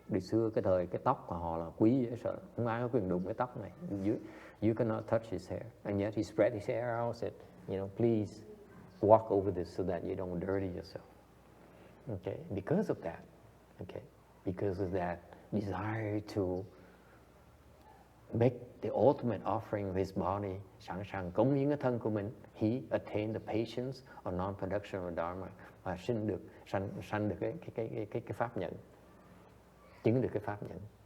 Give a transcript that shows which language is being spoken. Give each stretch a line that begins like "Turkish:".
Vietnamese: Đi xưa cái thời cái tóc của họ là quý dễ sợ, không ai có quyền đụng cái tóc này.
English: You cannot touch his hair. And yet he spread his hair out, said, you know, please walk over this so that you don't dirty yourself. Okay, because of that. Okay, because of that desire to make the ultimate offering of his body,
Vietnamese: sẵn sàng cống hiến cái thân của mình,
English: he attained the patience of non-production of dharma,
Vietnamese: và sanh được cái pháp nhận, chứng được cái pháp nhận.